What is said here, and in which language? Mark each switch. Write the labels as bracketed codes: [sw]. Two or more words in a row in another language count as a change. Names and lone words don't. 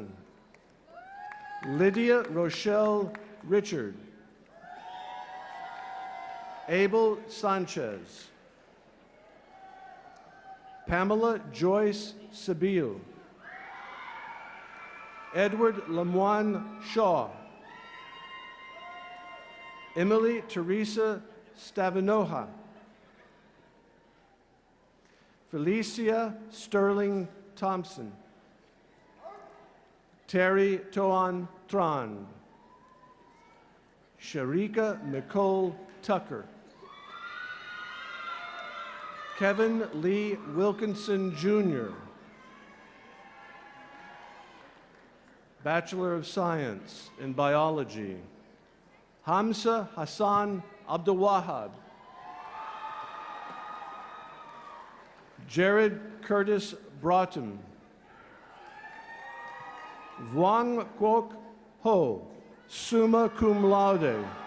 [en] Lydia Rochelle Richard. Abel Sanchez. Pamela Joyce Sabille. Edward Lemoine Shaw. Emily Teresa Stavinoha. Felicia Sterling Thompson. Terry Toan Tran. Sharika Nicole Tucker. Kevin Lee Wilkinson, Jr. Bachelor of Science in Biology. Hamza Hassan Abdulwahab. Jared Curtis Broughton. Vuong Quoc Ho, [la] summa cum laude.